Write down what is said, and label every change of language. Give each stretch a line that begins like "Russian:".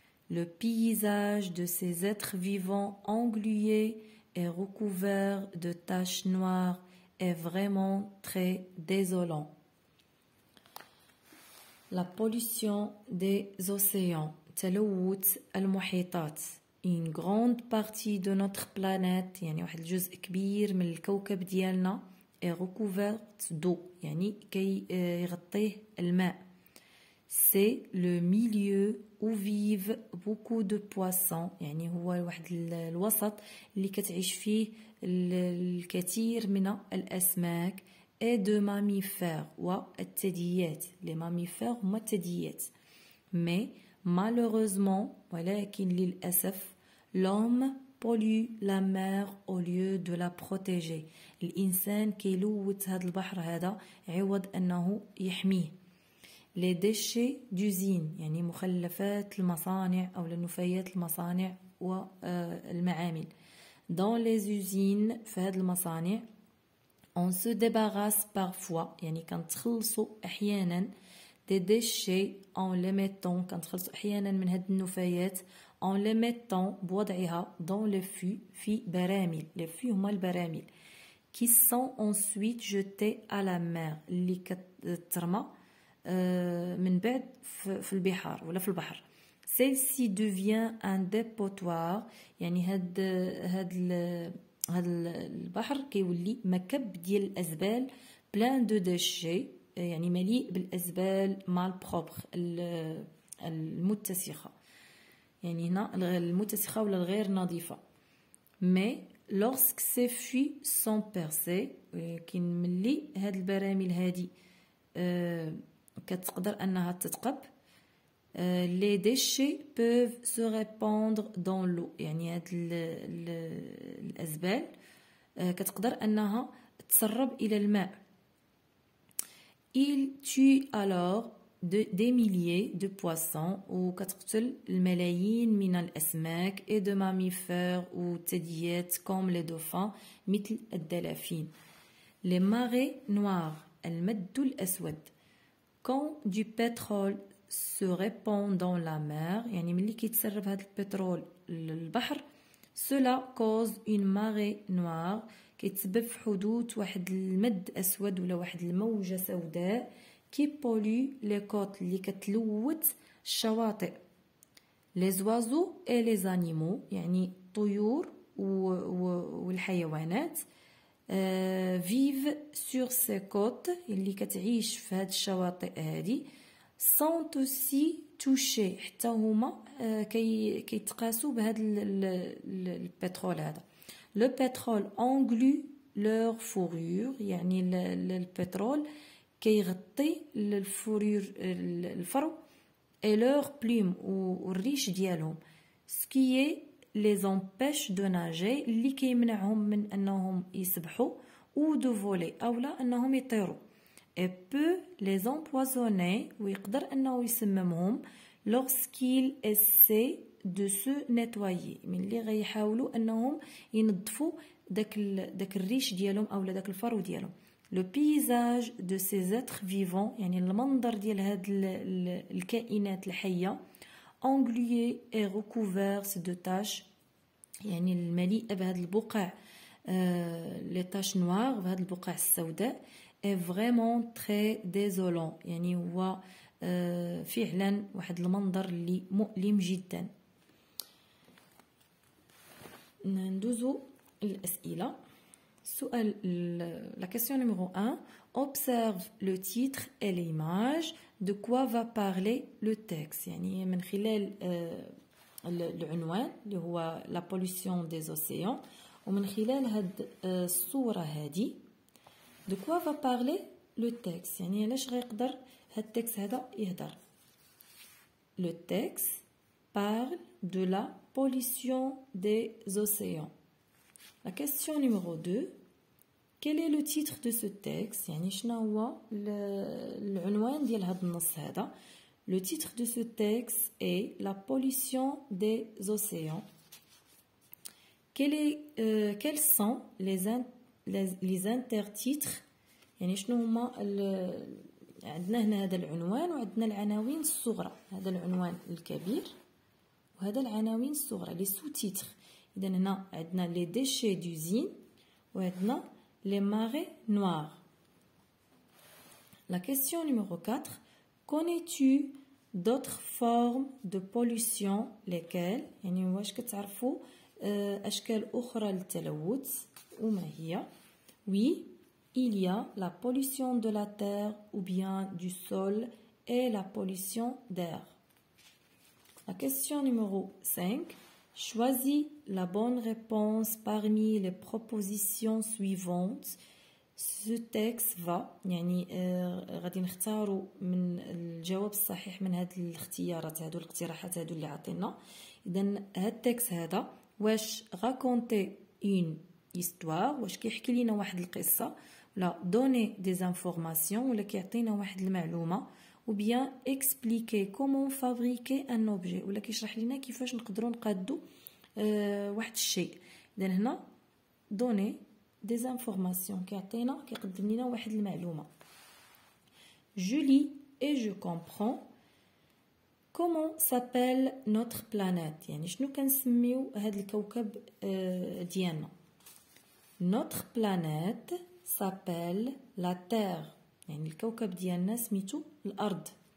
French: Le paysage de ces êtres vivants englués et recouvert de taches noires est vraiment très désolant. La pollution des océans.
Arabic: تلوث المحيطات.
French: Une grande partie de notre planète,
Arabic: يعني واحد الجزء كبير من الكوكب ديالنا
French: est recouverte d'eau,
Arabic: يعني كي يغطيه الماء.
French: C'est le milieu où vivent beaucoup de poissons,
Arabic: يعني هو واحد الوسط اللي كتعيش فيه الكثير من الأسماك
French: et de mammifères
Arabic: والثدييات.
French: Les mammifères
Arabic: هما الثدييات.
French: Mais malheureusement,
Arabic: ولكن للأسف,
French: l'homme pollue la mer au lieu de la protéger.
Arabic: الإنسان كيلوث هذا البحر هذا عوض أنه يحميه.
French: Les déchets d'usine,
Arabic: يعني مخلفات المصانع أو نفايات المصانع والمعامل.
French: Dans les usines,
Arabic: في هذه المصانع,
French: on se débarrasse parfois,
Arabic: يعني كنتخلصوا أحيانا
French: des déchets en les mettant,
Arabic: كنتخلصوا أحيانا من هاد النفايات
French: en les mettant
Arabic: بوضعها
French: dans les fûts
Arabic: في براميل.
French: les fûts
Arabic: هما البراميل
French: qui sont ensuite jetés à la mer
Arabic: اللي كترمى من بعد في البحار ولا في البحر.
French: celle-ci devient un dépotoir,
Arabic: يعني هاد البحر كيولي مكب ديال الأزبال
French: plein de déchets,
Arabic: يعني مليء بالأزبال
French: malpropre
Arabic: المتسخة, يعني هنا المتسخة ولا الغير نظيفة.
French: mais lorsque ces fûts sont percés,
Arabic: ولكن ملي هاد البراميل هادي كتقدر أنها تتقب,
French: les déchets peuvent se répandre dans l'eau,
Arabic: يعني هاد الأزبال كتقدر أنها تسرب إلى الماء.
French: Il tue alors des milliers de poissons
Arabic: وكتقتل الملايين من الأسماك
French: et de mammifères ou
Arabic: ثدييات
French: comme les dauphins
Arabic: مثل الدلافين.
French: Les marées noires,
Arabic: المد الأسود.
French: Quand du pétrole se répand dans la mer,
Arabic: يعني ملي كيتسرب هذا البترول للبحر,
French: cela cause une marée noire,
Arabic: كيتسبب في حدوث واحد المد أسود ولا واحد الموجة سوداء كي بولي لي كوت اللي كتلوث الشواطئ.
French: les oiseaux et les animaux,
Arabic: يعني الطيور والحيوانات
French: vivent sur ces côtes
Arabic: اللي كتعيش في هاد الشواطئ هادي
French: sont aussi touchés,
Arabic: حتى هما كيتقاسوا بهاد البترول هذا.
French: le pétrole englue leur fourrure,
Arabic: يعني البترول كيغطي الفورور الفرو
French: et leur plume
Arabic: والريش ديالهم,
French: ce qui les empêche de nager
Arabic: اللي كيمنعهم من أنهم يسبحوا
French: ou de voler
Arabic: أو لا أنهم يطيروا
French: et peut les empoisonner
Arabic: ويقدر أنه يسممهم
French: lorsqu'ils essaient de se nettoyer
Arabic: من اللي غيحاولوا أنهم ينظفوا داك الريش ديالهم أو داك الفرو ديالهم
French: le paysage de ces êtres vivants
Arabic: يعني المنظر ديال هاد الكائنات الحية
French: englué et recouvert de taches
Arabic: يعني المليئة بهاد البقع
French: les taches noires
Arabic: بهاد البقع السوداء
French: est vraiment très désolant
Arabic: يعني هو فعلا واحد المنظر اللي مؤلم جدا. ندوزو الأسئلة. السؤال
French: la question numéro 1 observe le titre et l'image de quoi va parler le texte
Arabic: يعني من خلال العنوان اللي هو
French: la pollution des océans
Arabic: ومن خلال هاد الصورة هادي
French: de quoi va parler le texte
Arabic: يعني علاش غيقدر هاد التكست هذا يهدر.
French: Le texte parle de la pollution des océans. La question numéro 2 quel est le titre de ce texte
Arabic: يعني شنو هو العنوان ديال هاد النص هذا.
French: Le titre de ce texte est la pollution des océans. Quels sont les intertitres
Arabic: يعني شنو هما عندنا هنا هذا العنوان وعندنا العناوين الصغرى هذا العنوان الكبير وهذا العناوين الصغرى لي سو تيتر. اذا هنا عندنا لي ديشي دوزين وعندنا les marées noires.
French: La question numéro 4 connais-tu d'autres formes de pollution lesquelles
Arabic: يعني واش كتعرفوا أشكال أخرى للتلوث وما هي.
French: Oui, il y a la pollution de la terre ou bien du sol et la pollution d'air. La question numéro 5 choisis la bonne réponse parmi les propositions suivantes. Ce texte va
Arabic: يعني غادي نختاروا من الجواب الصحيح من هاد الاختيارات هادو الاقتراحات هادو اللي عطينا. اذا هاد التكست هذا واش
French: raconter une histoire
Arabic: واش كيحكي لنا واحد القصه ولا
French: donner des informations
Arabic: ولا كيعطينا واحد المعلومه
French: ou bien expliquer comment fabriquer un objet
Arabic: ولا كيشرح لنا كيفاش نقدروا نقادوا واحد الشيء. اذا هنا
French: donner des informations
Arabic: كيعطينا كيقدم لنا واحد المعلومه.
French: Je lis et je comprends comment s'appelle notre planète
Arabic: يعني شنو كنسميو هذا الكوكب ديالنا.
French: Notre planète s'appelle la Terre
Arabic: يعني الكوكب ديالنا سميتو الأرض.